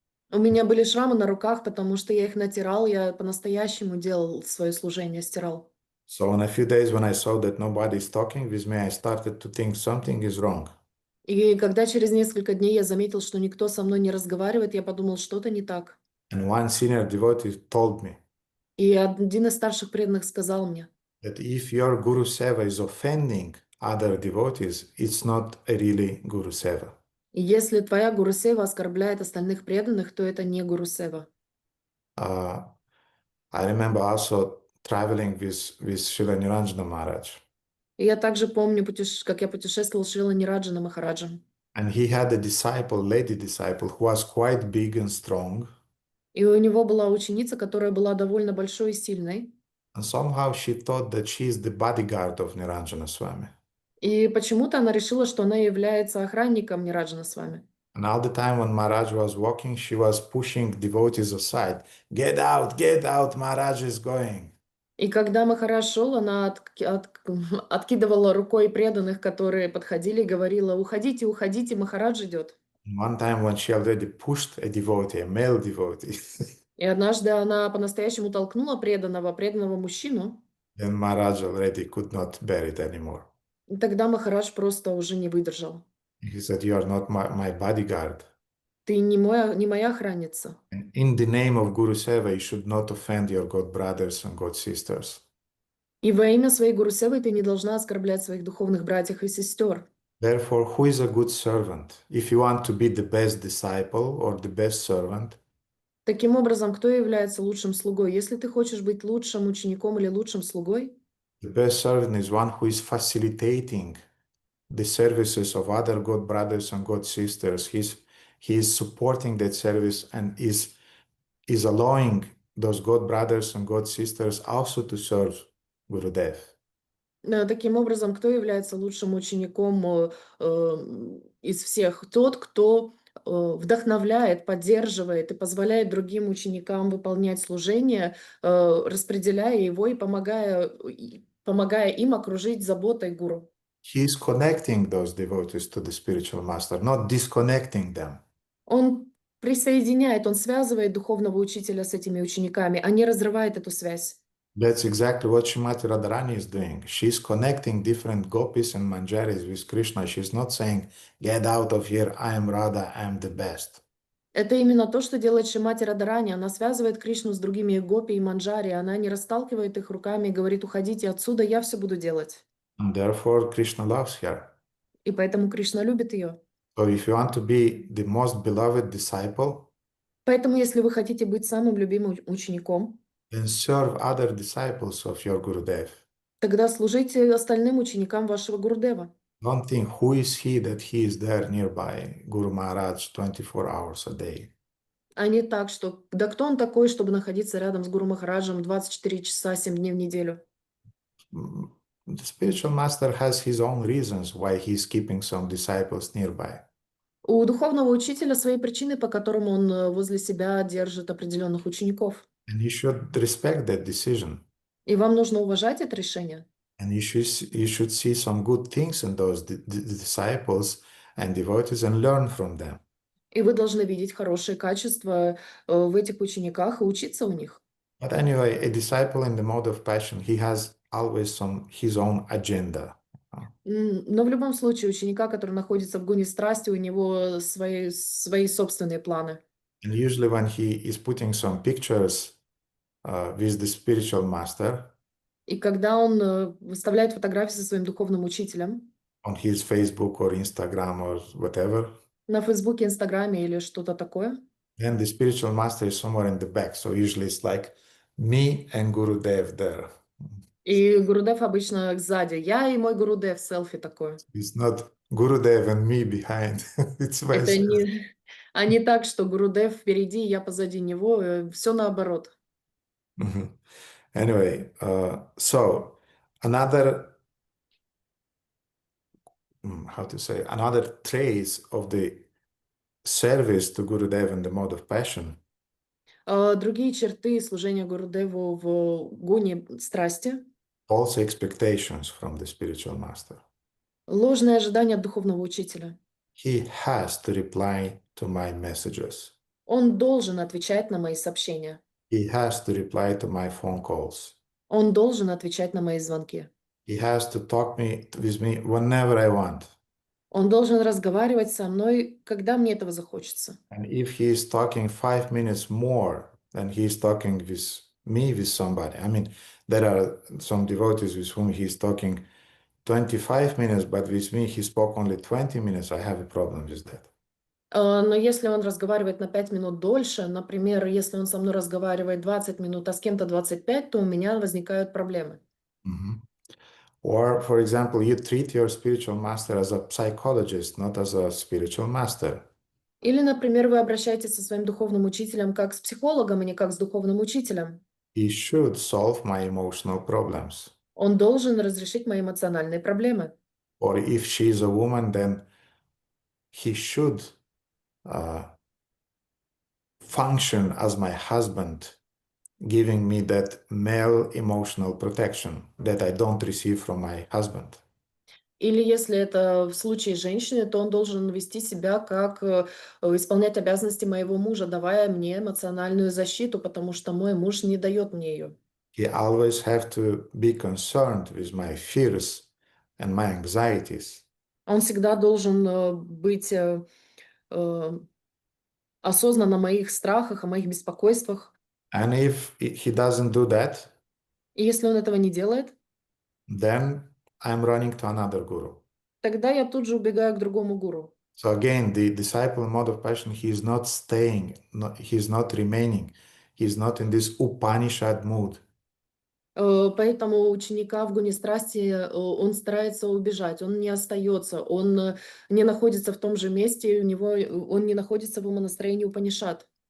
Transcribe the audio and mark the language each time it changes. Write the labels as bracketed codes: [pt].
[ru] У меня были шрамы на руках, потому что я их натирал, я по-настоящему делал свое служение, стирал. [en] So in a few days when I saw that nobody is talking with me, I started to think something is wrong. [ru] И когда через несколько дней я заметил, что никто со мной не разговаривает, я подумал, что-то не так. [en] And one senior devotee told me [ru] И один из старших преданных сказал мне: [en] that if your Guru Seva is offending other devotees, it's not a really Guru Seva. [ru] если твоя Гуру Сева оскорбляет остальных преданных, то это не Гуру Сева. [en] I remember also traveling with Srila Niranjana Maharaj. [ru] И я также помню, как я путешествовал с Шрила Нираджаном Махараджем. [en] And he had a disciple, lady disciple, who was quite big and strong. [ru] И у него была ученица, которая была довольно большой и сильной. [en] And somehow she thought that she is the bodyguard of Niranjana Swami. [ru] И почему-то она решила, что она является охранником Нираджана с вами. [en] And all the time when Maharaj was walking, she was pushing devotees aside. Get out, Maharaj is going. [ru] И когда Махарадж шел, она откидывала рукой преданных, которые подходили, и говорила: уходите, уходите, Махарадж идет. [en] One time when she already pushed a devotee, a male devotee, [ru] И однажды она по-настоящему толкнула преданного мужчину, [en] then Maharaj already could not bear it anymore. [ru] и тогда Махарадж просто уже не выдержал. [en] He said, you are not my bodyguard. [ru] Ты не моя охранница. [en] And in the name of Guru Seva, you should not offend your God brothers and God sisters. [ru] И во имя своей Гуру Севы ты не должна оскорблять своих духовных братьев и сестер. [en] Therefore, who is a good servant? If you want to be the best disciple or the best servant, [ru] Таким образом, кто является лучшим слугой? Если ты хочешь быть лучшим учеником или лучшим слугой, [en] the best servant is one who is facilitating the services of other God brothers and God sisters. He is supporting that service and is allowing those God brothers and God sisters also to serve Gurudev. [ru] таким образом, кто является лучшим учеником из всех? Тот, кто вдохновляет, поддерживает и позволяет другим ученикам выполнять служение, распределяя его и помогая им окружить заботой гуру. [en] He is connecting those devotees to the spiritual master, not disconnecting them. [ru] Он присоединяет, он связывает духовного учителя с этими учениками, а не разрывает эту связь. [en] That's exactly what Srimati Radharani is doing. She's connecting different gopis and manjaris with Krishna. She's not saying, get out of here, I am Radha, I am the best. [ru] Это именно то, что делает Шримати Радхарани. Она связывает Кришну с другими гопи и манджари. Она не расталкивает их руками и говорит: уходите отсюда, я все буду делать. [en] And therefore, Krishna loves her. [ru] И поэтому Кришна любит ее. [en] So if you want to be the most beloved disciple, [ru] Поэтому, если вы хотите быть самым любимым учеником, [en] then serve other disciples of your Gurudev. [ru] тогда служите остальным ученикам вашего Гурудева. [en] Don't think who is he that he is there nearby, Guru Maharaj, 24 hours a day. [ru] А не так, что да кто он такой, чтобы находиться рядом с Гуру Махараджем 24 часа, 7 дней в неделю. [en] The spiritual master has his own reasons why he is keeping some disciples nearby. [ru] У духовного учителя свои причины, по которым он возле себя держит определенных учеников. [en] And you should respect that decision. [ru] И вам нужно уважать это решение. [en] And you should see some good things in those disciples and devotees and learn from them. [ru] И вы должны видеть хорошие качества в этих учениках и учиться у них. [en] But anyway, a disciple in the mode of passion, he has always his own agenda. [ru] Но в любом случае ученика, который находится в гуне страсти, у него свои собственные планы. [en] And usually when he is putting some pictures with the spiritual master [ru] И когда он выставляет фотографии со своим духовным учителем [en] on his Facebook or Instagram or whatever, [ru] на Фейсбуке, Инстаграме или что-то такое, [en] then the spiritual master is somewhere in the back. So usually it's like me and Gurudev there. [ru] и Гурудев обычно сзади. Я и мой Гурудев, селфи такое. [en] It's not Gurudev and me behind. It's vice [ru] Это [en] versa. [ru] не так, что Гурудев впереди, я позади него. Все наоборот. Mhm. [en] Anyway, so another, how to say, another trace of the service to Gurudev in the mode of passion [ru] Другие черты служения Гурудеву в гуне страсти. [en] false expectations from the spiritual master. [ru] Ложное ожидание от духовного учителя. [en] He has to reply to my messages. [ru] Он должен отвечать на мои сообщения. [en] He has to reply to my phone calls. [ru] Он должен отвечать на мои звонки. [en] He has to talk with me whenever I want. [ru] Он должен разговаривать со мной, когда мне этого захочется. [en] And if he is talking 5 minutes more than he is talking with me, with somebody, I mean, there are some devotees with whom he is talking 25 minutes, but with me he spoke only 20 minutes. I have a problem with that. [ru] Но если он разговаривает на 5 минут дольше, например, если он со мной разговаривает 20 минут, а с кем-то 25, то у меня возникают проблемы. Mhm. [en] Or, for example, you treat your spiritual master as a psychologist, not as a spiritual master. [ru] Или, например, вы обращаетесь со своим духовным учителем как с психологом, а не как с духовным учителем. [en] He should solve my emotional problems. [ru] Он должен разрешить мои эмоциональные проблемы. [en] Or if she is a woman, then he should function as my husband, giving me that male emotional protection that I don't receive from my husband. [ru] Или если это в случае женщины, то он должен вести себя как исполнять обязанности моего мужа, давая мне эмоциональную защиту, потому что мой муж не дает мне ее. [en] He always have to be concerned with my fears and my anxieties. [ru] Он всегда должен быть осознан о моих страхах, о моих беспокойствах. [en] And if he doesn't do that, [ru] И если он этого не делает, [en] then I'm running to another guru. [ru] тогда я тут же убегаю к другому гуру. [en] So again, the disciple in mode of passion, he is not staying, he's not remaining, he's not in this Upanishad mood. [ru] Поэтому у ученика в гуне страсти он старается убежать, он не остается, он не находится в том же месте, он не находится в умонастроении Упанишад.